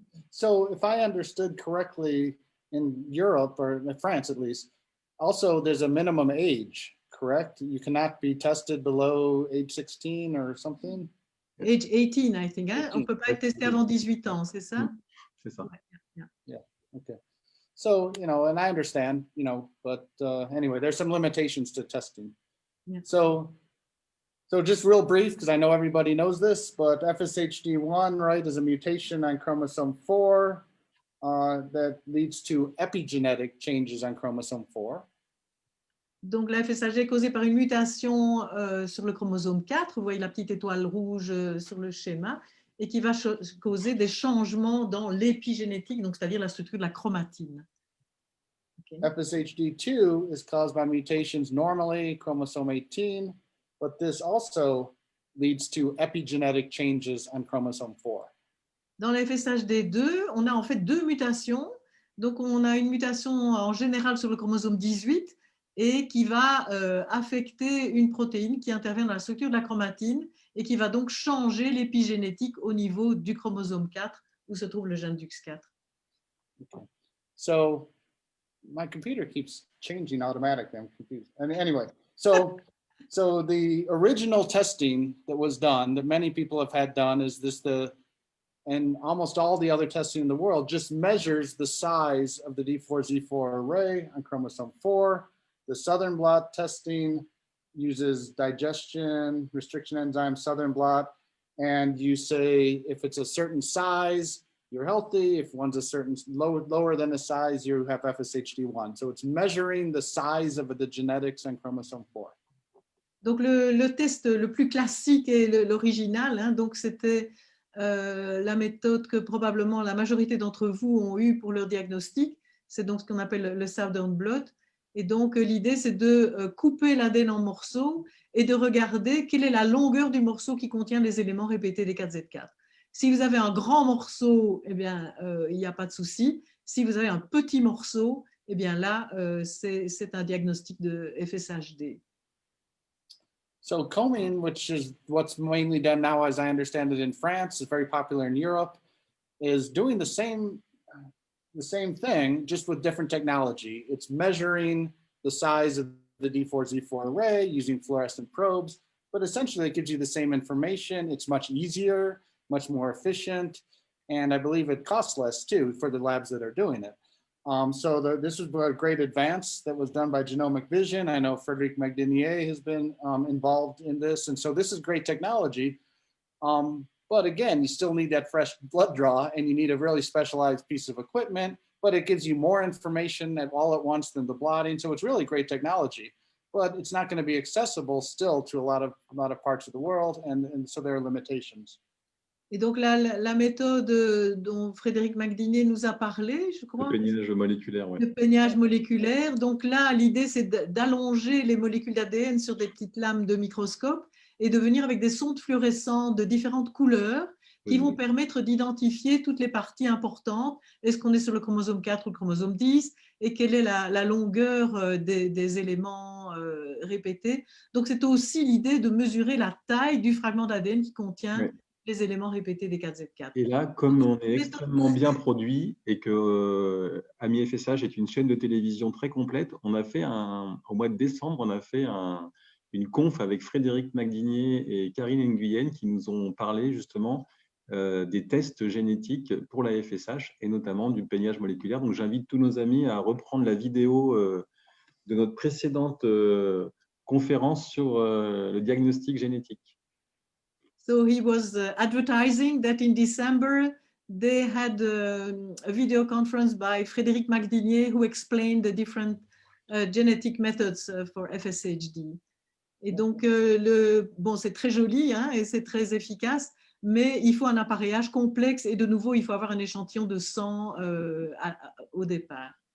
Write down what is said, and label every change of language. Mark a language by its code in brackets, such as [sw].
[en] So if I understood correctly, in Europe, or in France at least, also there's a minimum age, correct? You cannot be tested below age 16 or something? Age 18, I think. [fr] Hein? On ne peut pas être testé avant 18 ans, c'est ça? C'est ça. [en] Yeah. Okay. So, you know, and I understand, you know, but anyway, there's some limitations to testing. Yeah. So just real brief, because I know everybody knows this, but FSHD1, right, is a mutation on chromosome 4 that leads to epigenetic changes on chromosome 4. [fr] Donc, la FSHD est causée par une mutation sur le chromosome 4. Vous voyez la petite étoile rouge sur le schéma, et qui va causer des changements dans l'épigénétique, donc c'est-à-dire la structure de la chromatine. [en] Okay. FSHD2 is caused by mutations normally chromosome 18, but this also leads to epigenetic changes on chromosome 4. [fr] Dans la FSHD2, on a en fait deux mutations. Donc, on a une mutation en général sur le chromosome 18 et qui va affecter une protéine qui intervient dans la structure de la chromatine et qui va donc changer l'épigénétique au niveau du chromosome 4 où se trouve le gène DUX4. [en] Okay. So, my computer keeps changing automatically. I'm confused. And anyway, so the original testing that was done, that many people have had done, is and almost all the other testing in the world just measures the size of the D4Z4 array on chromosome 4. The Southern blot testing uses digestion restriction enzyme Southern blot, and you say if it's a certain size, you're healthy. If one's a certain lower than a size, you have FSHD1. So it's measuring the size of the genetics on chromosome 4. [fr] Donc le test le plus classique et l'original, hein, donc c'était la méthode que probablement la majorité d'entre vous ont eu pour leur diagnostic. C'est donc ce qu'on appelle le Southern blot. Et donc l'idée c'est de couper l'ADN en morceaux et de regarder quelle est la longueur du morceau qui contient les éléments répétés des 4Z4. Si vous avez un grand morceau, eh bien, il n'y a pas de souci. Si vous avez un petit morceau, eh bien là, c'est un diagnostic de FSHD. [en] So combing, which is what's mainly done now, as I understand it, in France, is very popular in Europe, is doing the same thing, just with different technology. It's measuring the size of the D4Z4 array using fluorescent probes, but essentially it gives you the same information. It's much easier, much more efficient, and I believe it costs less too for the labs that are doing it. This was a great advance that was done by Genomic Vision. I know Frédéric Magdinier has been involved in this, and so this is great technology. But again, you still need that fresh blood draw, and you need a really specialized piece of equipment, but it gives you more information all at once than the blotting. So it's really great technology, but it's not going to be accessible still to a lot of parts of the world, and so there are limitations. [fr] Et donc la méthode dont Frédéric Magdinier nous a parlé, je crois. Le peignage moléculaire, oui. Le peignage moléculaire. Donc là, l'idée, c'est d'allonger les molécules d'ADN sur des petites lames de microscope et de venir avec des sondes fluorescentes de différentes couleurs qui vont permettre d'identifier toutes les parties importantes. Est-ce qu'on est sur le chromosome 4 ou le chromosome 10 et quelle est la longueur des éléments répétés. Donc, c'est aussi l'idée de mesurer la taille du fragment d'ADN qui contient les éléments répétés des 4Z4. Et là, comme on est extrêmement bien produit et que AMIS FSH est une chaîne de télévision très complète, on a fait au mois de décembre, on a fait une conf avec Frédéric Magdinier et Karine Nguyen qui nous ont parlé justement des tests génétiques pour la FSH et notamment du peignage moléculaire. Donc, j'invite tous nos amis à reprendre la vidéo de notre précédente conférence sur le diagnostic génétique. [en] So he was advertising that in December they had a video conference by Frédéric Magdinier who explained the different genetic methods for FSHD. [fr] Et donc, bon, c'est très joli hein, et c'est très efficace, mais il faut un appareillage complexe et de nouveau, il faut avoir un échantillon de sang au départ.